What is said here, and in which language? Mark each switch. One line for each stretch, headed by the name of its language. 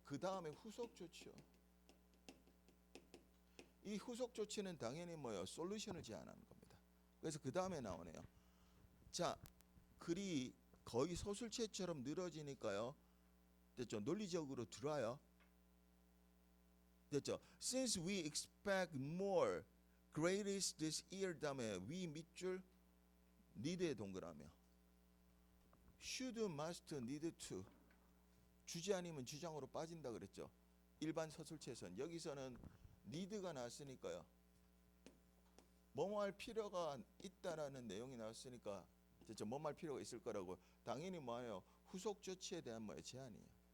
Korean: 그 다음에 후속 조치요. 이 후속 조치는 당연히 뭐예요? 솔루션을 제안하는 겁니다. 그래서 그 다음에 나오네요. 자, 글이 거의 소설체처럼 늘어지니까요. 됐죠? 논리적으로 들어와요. 됐죠?
English: Since we expect more grades this year
Korean: 다음에
English: we
Korean: 밑줄
English: need에
Korean: 동그라미요.
English: should, must, need to
Korean: 주제 아니면 주장으로 빠진다 그랬죠. 일반 서술체에서는 여기서는 need가 나왔으니까요. 뭐뭐 할 필요가 있다라는 내용이 나왔으니까 됐죠. 뭐뭐 할 필요가 있을 거라고 당연히 뭐예요? 후속 조치에 대한 뭐예요? 제한이에요.